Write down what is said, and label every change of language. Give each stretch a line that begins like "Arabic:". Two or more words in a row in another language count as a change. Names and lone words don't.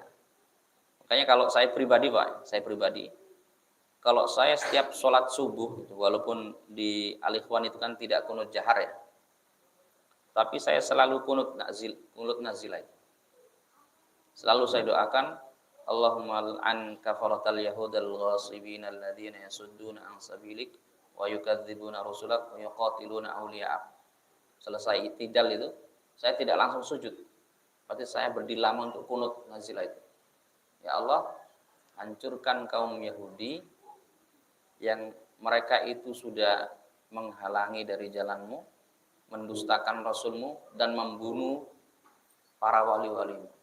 Indonesian: Makanya kalau saya pribadi Pak, kalau saya setiap sholat subuh, walaupun di Al-Ikhwan itu kan tidak
Arabic: قنوت جهر
Indonesian: ya, tapi saya selalu
Arabic: قنوت نازلة.
Indonesian: Selalu saya doakan,
Arabic: اللهم العن الكفرة اليهود الغاصبين الذين يصدون عن سبيلك ويكذبون رسلك ويقاتلون أولياءك.
Indonesian: Selesai itidal itu, saya tidak langsung sujud. Berarti saya berdiri lama untuk
Arabic: قنوت نازلة
Indonesian: itu.
Arabic: يا الله,
Indonesian: hancurkan kaum Yahudi yang mereka itu sudah menghalangi dari jalanmu, mendustakan Rasulmu, dan membunuh para wali-walimu.